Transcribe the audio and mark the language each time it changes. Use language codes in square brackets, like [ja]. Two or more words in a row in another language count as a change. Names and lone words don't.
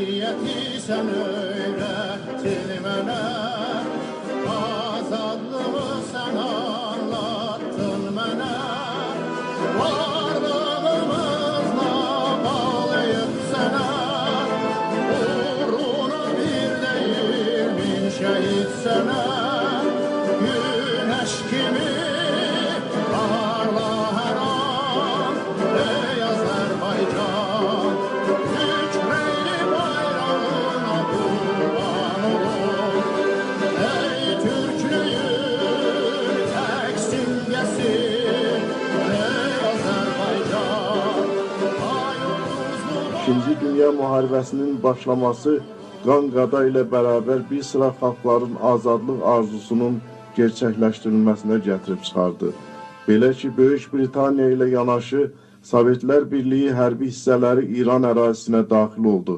[tr] Hürriyeti sen öğrettin mənə, azadlığı sen anlattın mənə. Varlığımızla bağlayıp sənə, uğruna bir değil bin şehit sənə. Güneş kimi parla her an, ey Azerbaycan. Hükmeyli bayrağına kurban olun, ey Türklüğün tek simgesi, ey Azerbaycan. [az] İkinci Dünya Müharibəsinin başlaması qan qada ilə bərabər bir sıra xalqların azadlıq arzusunun gerçəkləşdirilməsinə gətirib çıxardı. Belə ki, Böyük Britaniya ilə yanaşı Sovetlər Birliyi hərbi hissələri İran ərazisinə daxil oldu.